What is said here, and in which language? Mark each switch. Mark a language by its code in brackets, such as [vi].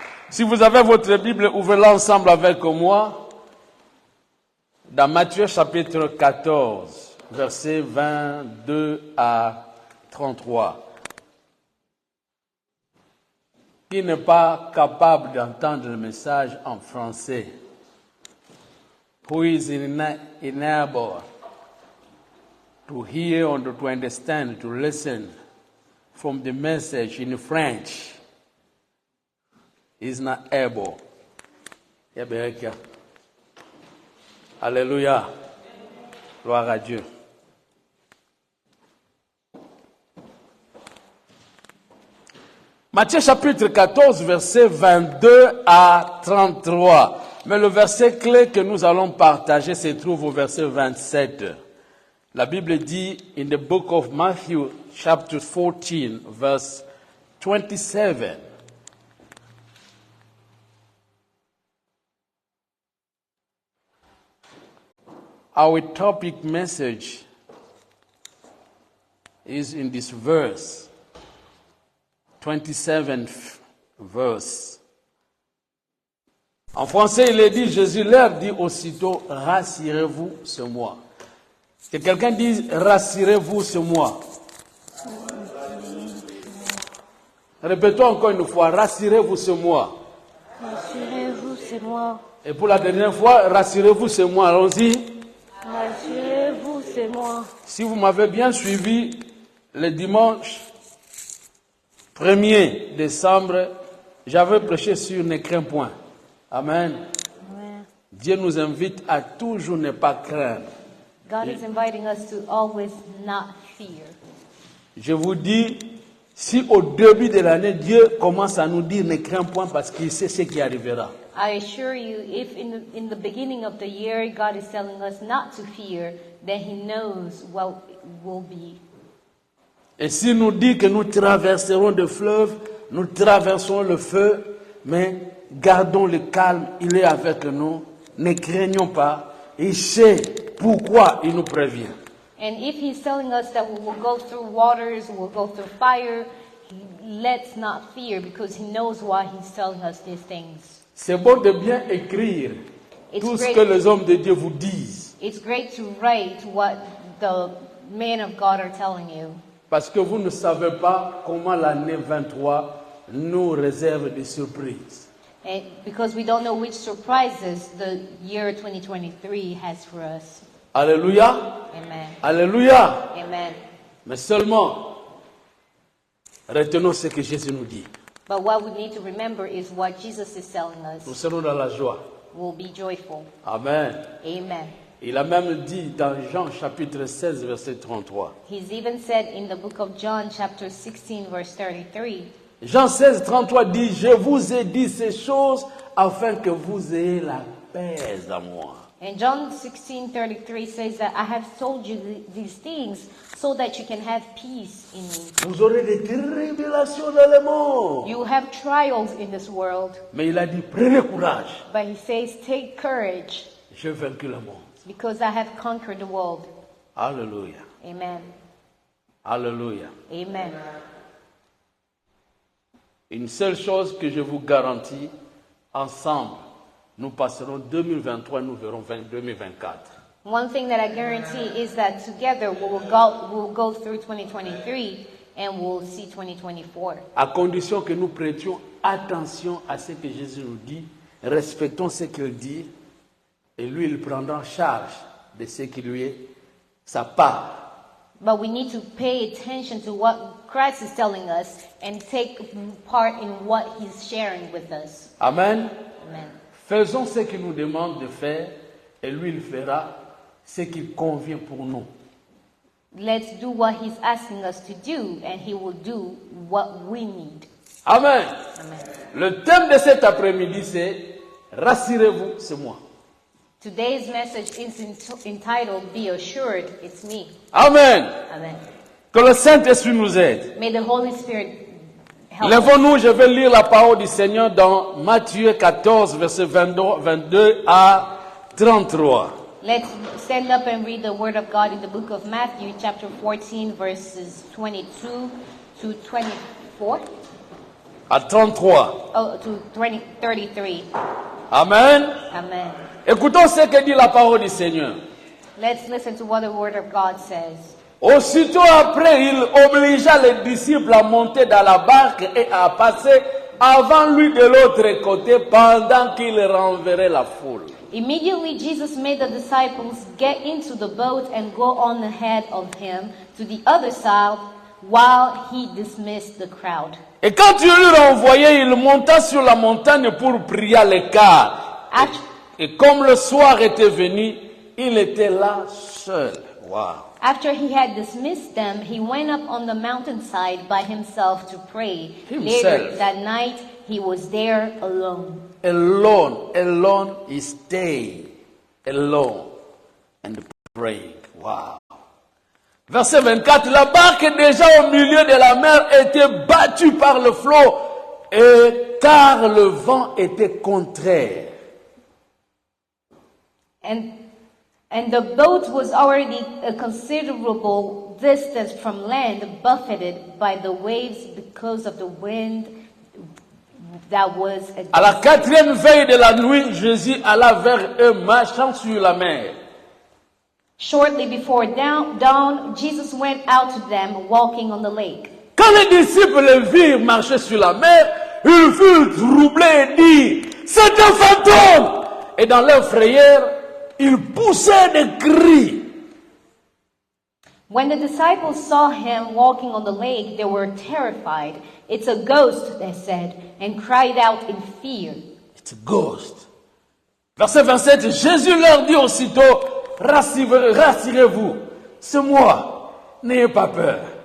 [fr] Si vous avez votre Bible, ouvrez-la ensemble avec moi dans Matthieu chapitre 14, versets 22 à 33. Qui n'est pas capable d'entendre le message en français? [en] Who is unable to hear or to understand, to listen from the message in French? Is not able. [fr] Alléluia. Gloire à Dieu. Matthieu chapitre 14, versets 22 à 33. Mais le verset clé que nous allons partager se trouve au verset 27. La Bible dit, [en] in the book of Matthew, chapter 14, verse 27. Our topic message is in this verse, 27th verse. [fr] En français, il est dit, Jésus leur dit aussitôt, rassurez-vous, c'est moi. Que quelqu'un dise, rassurez-vous, c'est moi. Répétons encore une fois, rassurez-vous, c'est moi. Rassurez-vous, c'est moi. Et pour la dernière fois, rassurez-vous, c'est moi. Allons-y. Rassurez-vous, c'est moi. Si vous m'avez bien suivi, le dimanche 1er décembre, j'avais prêché sur ne crains point. Amen. Amen. Dieu nous invite à toujours ne pas craindre. [en] God is inviting us to always not fear. [fr] Je vous dis, si au début de l'année, Dieu commence à nous dire ne crains point parce qu'il sait ce qui arrivera. [en] I assure you, if in the beginning of the year God is telling us not to fear, then He knows what will be. [fr] Et s'il nous dit que nous traverserons des fleuves, nous traversons le feu, mais gardons le calme, il est avec nous, ne craignons pas, il sait pourquoi il nous prévient. [en] And if He's telling us that we will go through waters, we'll go through fire, let's not fear because He knows why He's telling us these things. [fr] C'est bon de bien écrire tout ce que les hommes de Dieu vous disent. [en] It's great to write what the men of God are telling you. [fr] Parce que vous ne savez pas comment l'année 23 nous réserve des surprises. [en] And because we don't know which surprises the year 2023 has for us. [fr] Alléluia. Amen. Alléluia. Amen. Mais seulement, retenons ce que Jésus nous dit. [en] But what we need to remember is what Jesus is telling [fr] Nous [en] us. [fr] serons dans la joie. [en] We'll be joyful. [fr] Amen. Amen. Il a même dit dans Jean chapitre 16, verset 33. [en] He's even said in the book of John chapter 16 verse 33. [fr] Jean 16, 33 dit, je vous ai dit ces choses afin que vous ayez la paix en moi. [en] And John 16:33 says that I have told you these things so that you can have peace in me. [fr] Vous aurez des tribulations dans le monde. [en] You have trials in this world, [fr] Mais il a dit, prenez courage. [en] but he says take courage [fr] J'ai vaincu le monde. [en] because I have conquered the world. [fr] Alléluia. Amen. Alléluia. Amen. Une seule chose que je vous garantis, ensemble, nous passerons 2023, nous verrons 2024. [en] One thing that I guarantee is that together we'll go through 2023 and we'll see 2024. [fr] À condition que nous prêtions attention à ce que Jésus nous dit, respectons ce qu'il dit, et lui, il prendra en charge de ce qui lui est sa part. [en] But we need to pay attention to what Christ is telling us and take part in what He's sharing with us. [fr] Amen. Amen. Faisons ce qu'il nous demande de faire, et lui, il fera ce qui convient pour nous. [en] Let's do what He's asking us to do, and He will do what we need. [fr] Amen. Amen. Le thème de cet après-midi, c'est « Rassurez-vous, c'est moi ». [en] Today's message is entitled, Be Assured, It's Me. [fr] Amen. Amen. Que le Saint-Esprit nous aide. [en] May the Holy Spirit help us. [fr] Lèvons-nous, je vais lire la parole du Seigneur dans Matthieu 14, versets 22 à 33. [en] Let's stand up and read the Word of God in the book of Matthew, chapter 14, verses 22 to 24. [fr] à 33. [en] to 33. [fr] Amen. Amen. Écoutons ce que dit la parole du Seigneur. [en] Let's listen to what the word of God says. [fr] Aussitôt après, il obligea les disciples à monter dans la barque et à passer avant lui de l'autre côté pendant qu'il renverrait la foule. [en] Immediately Jesus made the disciples get into the boat and go on ahead of him to the other side while he dismissed the crowd. [fr] Et quand il lui renvoyait, il monta sur la montagne pour prier à l'écart. Act- Et comme le soir était venu, il était là seul. [en] Wow. After he had dismissed them, he went up on the mountainside by himself to pray. Himself. Later that night, he was there alone. Alone, he stayed alone and praying. Wow. [fr] Verset 24, la barque déjà au milieu de la mer était battue par le flot et car le vent était contraire. [en] And the boat was already a considerable distance from land, buffeted by the waves because of the wind that was against. [fr] À la quatrième veille de la nuit, Jésus alla vers eux marchant sur la mer. [en] Shortly before dawn, Jesus went out to them walking on the lake. [fr] Quand les disciples le virent marcher sur la mer, ils furent troublés et dirent, c'est un fantôme! Et dans leur frayeur, ils poussaient des cris. [en] When the disciples saw him walking on the lake, they were terrified. It's a ghost, they said, and cried out in fear. It's a ghost. [fr] Verset 27, Jésus leur dit aussitôt, rassurez-vous, c'est moi, n'ayez pas peur.